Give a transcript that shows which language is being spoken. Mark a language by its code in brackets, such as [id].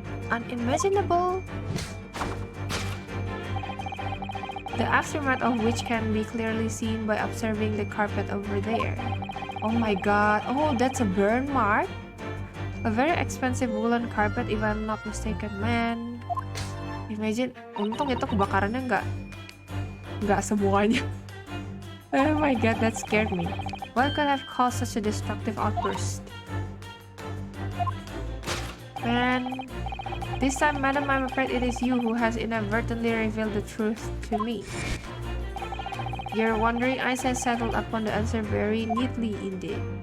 [en] Unimaginable? The aftermath of which can be clearly seen by observing the carpet over there. Oh my god. Oh, that's a burn mark? A very expensive woolen carpet if I'm not mistaken, man. [id] Imagine, untung itu kebakarannya nggak semuanya. [en] Oh my god, that scared me. What could have caused such a destructive outburst? Man, this time, madam, I'm afraid it is you who has inadvertently revealed the truth to me. Your wondering eyes have settled upon the answer very neatly indeed.